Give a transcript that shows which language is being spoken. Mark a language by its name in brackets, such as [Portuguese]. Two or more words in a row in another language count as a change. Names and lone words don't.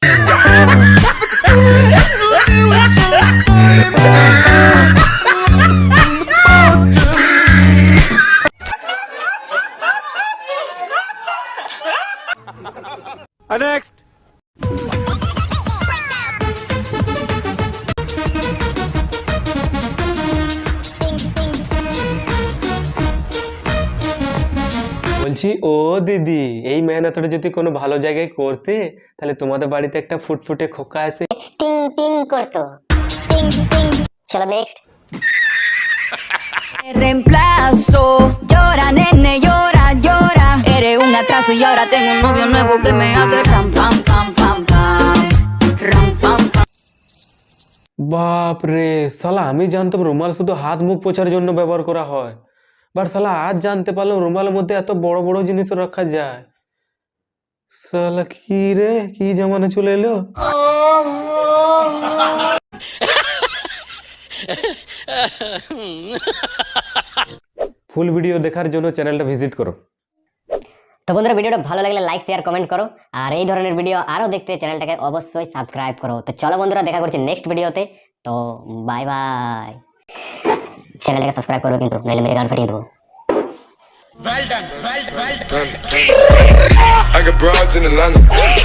[Bangla] নেক্সট বলছি, ও দিদি, এই মেহনতটা যদি কোনো ভালো জায়গায় করতে তাহলে তোমাদের বাড়িতে একটা ফুটফুটে খোকা আছে, টিং টিং করতো। চলো নেক্সট। [Spanish] Reemplazo, llora nene, llora, llora. Eres un atraso y ahora tengo un novio nuevo que me hace ram pam pam pam pam, ram pam pam. [Bangla] বাপ রে শালা, আমি জানতাম রুমাল শুধু হাত মুখ পোছার জন্য ব্যবহার করা হয়, বাট শালা আজ জানতে পারলাম রুমালের মধ্যে এত বড় বড় জিনিস রাখা যায়। শালা কি রে, কি জামানা চলে এলো। [English] full video [Bangla] দেখার জন্য চ্যানেলটা ভিজিট করো। তো বন্ধুরা ভিডিওটা ভালো লাগলে [English] like share comment [Bangla] করো, আর এই ধরনের ভিডিও আরো দেখতে চ্যানেলটাকে অবশ্যই সাবস্ক্রাইব করো। তো চলো বন্ধুরা দেখা করছি নেক্সট ভিডিওতে, তো [English] bye bye. [Bangla] চ্যানেলটাকে সাবস্ক্রাইব করো কিন্তু, নাহলে মেরে গান ফাটিয়ে দেবো। [English] I got broads in Atlanta.